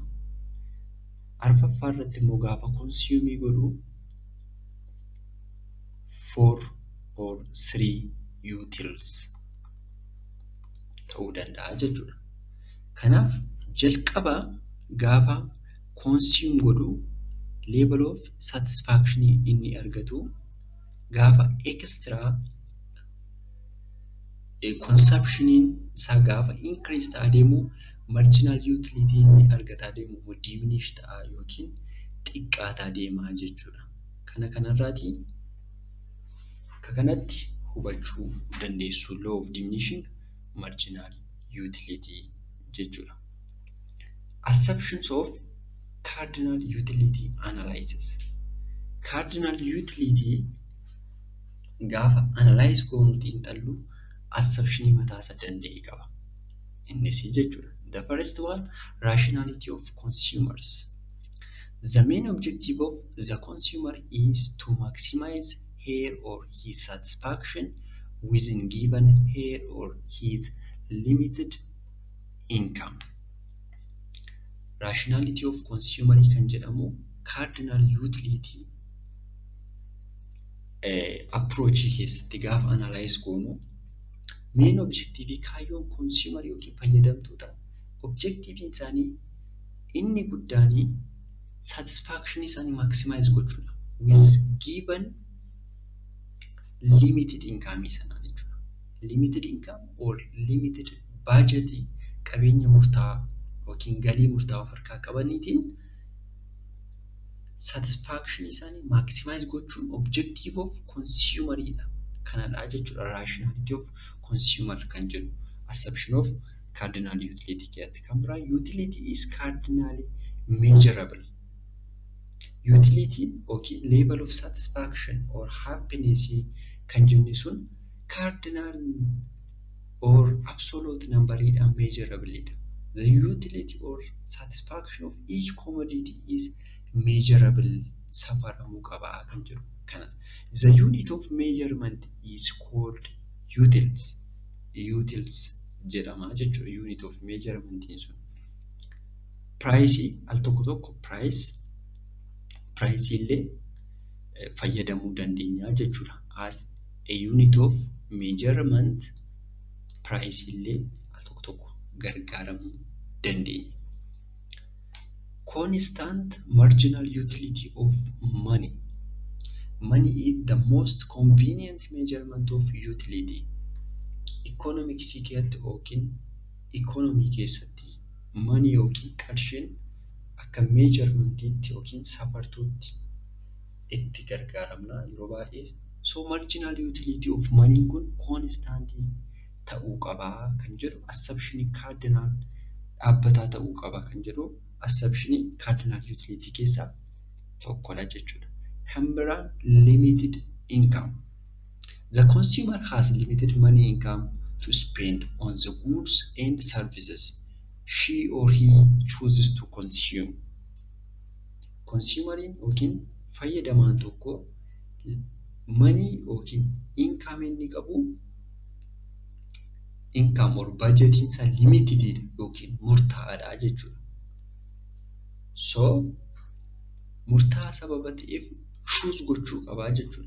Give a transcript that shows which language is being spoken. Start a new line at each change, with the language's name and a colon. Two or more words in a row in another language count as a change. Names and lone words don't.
Oromo: Arfaffaa irratti immoo gaafa consume godhu 4 or 3 utils ta'uu danda'a jechuudha. Kanaaf jalqaba gaafa consume godhu
English: level of satisfaction
Oromo: inni argatu gaafa
English: extra consumption
Oromo: isaa gaafa increase adeemu
English: marginal utility
Oromo: inni argataa deemu diminish ta'a yookiin xiqqaataa deemaa jechuudha. Kanarraati akka kanatti hubachuu dandeessu
English: law of diminishing marginal utility
Oromo: jechuudha.
English: Assumptions of cardinal utility analysis. Cardinal utility
Oromo: gaafa analyze goonu xiinxallu assumption mataa isaa danda'e qaba. Innis jechuudha.
English: The first one, rationality of consumers. The main objective of the consumer is to maximize her or his satisfaction within given her or his limited income. Rationality of consumer
Oromo: kan jedhamu
English: cardinal utility approach
Oromo: keessatti gaafa analyze goonu
English: main objective
Oromo: kaayyoon consumer yookiin fayyadamtoota objective isaanii inni guddaanii satisfaction isaanii maximize gochuudha
English: with given limited income
Oromo: sanaan jechuudha.
English: Limited income or limited budget
Oromo: qabeenya murtaa'aa yookiin galii murtaa'aa of harkaa qabaniitiin satisfaction isaanii maximize gochuun
English: objective of consumeridha.
Oromo: Kanadha jechuudha
English: rationality of consumer
Oromo: kan jedhu
English: assumption of cardinal utility
Oromo: keessatti. Kan biraa
English: utility is cardinally measurable.
Oromo: Utility yookiin
English: level of satisfaction or happiness
Oromo: kan jennu sun
English: cardinal or absolute numberidhaan
Oromo: measurableidha.
English: The utility or satisfaction of each commodity is measurable
Oromo: safaramuu qabaa kan jedhu kana.
English: The unit of measurement is called utils.
Oromo: Utils jedhama jechuudha
English: unit of measurement
Oromo: sun. Price al tokko tokko price illee fayyadamuu dandeenya jechuudha.
English: As a unit of measurement price
Oromo: illee al tokko tokko gargaaramuu dandeenya.
English: Constant marginal utility of money. Money is the most convenient measurement of utility.
Oromo: Economics keessatti yookiin economy keessatti money yookiin qarshiin akka measurement'itti yookiin safartuutti itti gargaaramna yeroo baay'ee.
English: So marginal utility of money
Oromo: kun constant ta'uu qabaa kan jedhu
English: assumption cardinal
Oromo: dhaabbataa ta'uu qaba kan jedhu
English: assumption cardinal utility
Oromo: keessaa tokkodha jechuudha. Kan biraa
English: limited income. The consumer has limited money income to spend on the goods and services she or he chooses to consume.
Oromo: Consumeriin yookiin fayyadamaan tokko money yookiin income inni qabu
English: income or budgetiin
Oromo: isaa limited yookiin murtaa'aadha jechuudha. So murtaa'aa sababa ta'eef choose gochuu qabaa jechuudha.